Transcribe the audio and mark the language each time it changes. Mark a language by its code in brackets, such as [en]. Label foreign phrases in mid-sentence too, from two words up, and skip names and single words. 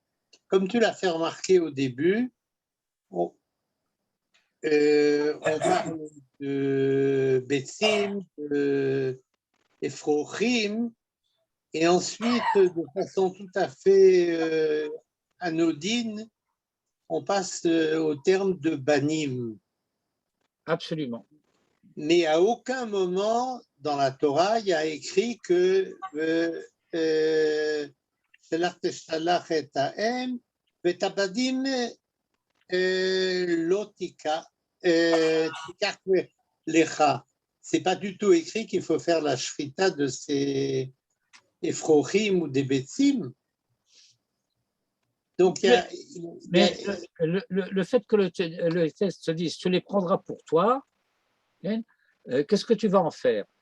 [fr] Comme tu l'as fait remarquer au début, on parle de Betsim, de Ephrochim, et ensuite, de façon tout à fait anodine, on passe au terme de Banim. Absolument. Mais à aucun moment dans la Torah, il y a écrit que [he] Shelach teshalach et ha'em v'tabadim lo tikach lecha. [fr] C'est pas du tout écrit qu'il faut faire la shrita de ces Ephrochim ou des Betsim. Donc, Mais le fait que le texte se dise tu les prendras pour toi, hein, qu'est-ce que tu vas en faire?